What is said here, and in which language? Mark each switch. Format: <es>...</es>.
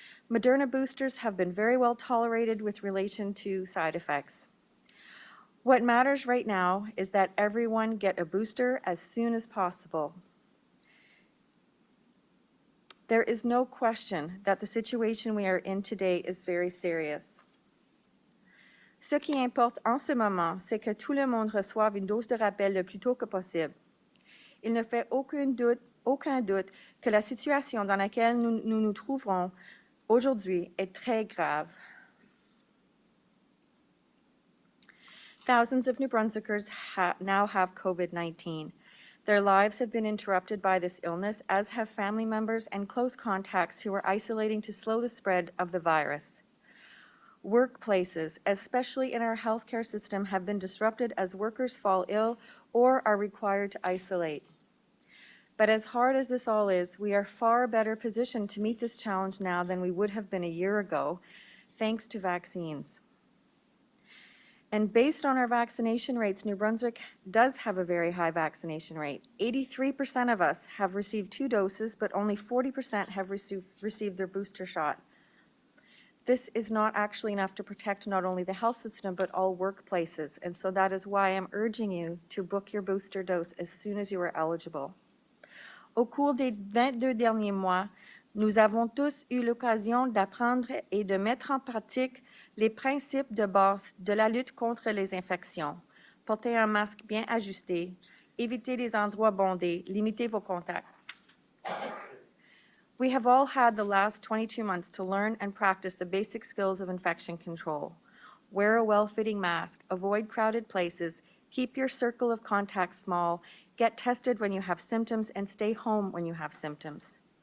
<en>Moderna boosters have been very well tolerated with relation to side effects. What matters right now is that everyone get a booster as soon as possible. There is no question that the situation we are in today is very serious.</en> <fr>Ce qui importe en ce moment, c'est que tout le monde reçoive une dose de rappel le plus tôt que possible. Il ne fait aucun doute que la situation dans laquelle nous nous trouverons aujourd'hui est très grave.</fr> <en>Thousands of New Brunswickers now have COVID-19. Their lives have been interrupted by this illness, as have family members and close contacts who are isolating to slow the spread of the virus. Workplaces, especially in our healthcare system, have been disrupted as workers fall ill or are required to isolate. But as hard as this all is, we are far better positioned to meet this challenge now than we would have been a year ago, thanks to vaccines. And based on our vaccination rates, New Brunswick does have a very high vaccination rate. 83% of us have received 2 doses, but only 40% have received their booster shot. This is not actually enough to protect not only the health system, but all workplaces. And so that is why I'm urging you to book your booster dose as soon as you are eligible.</en> <fr>Au cours des 22 derniers mois, nous avons tous eu l'occasion d'apprendre et de mettre en pratique les principes de base de la lutte contre les infections. Portez un masque bien ajusté, évitez les endroits bondés, limitez vos contacts.</fr> <en>We have all had the last 22 months to learn and practice the basic skills of infection control. Wear a well-fitting mask, avoid crowded places, keep your circle of contacts small, get tested when you have symptoms, and stay home when you have symptoms.</en>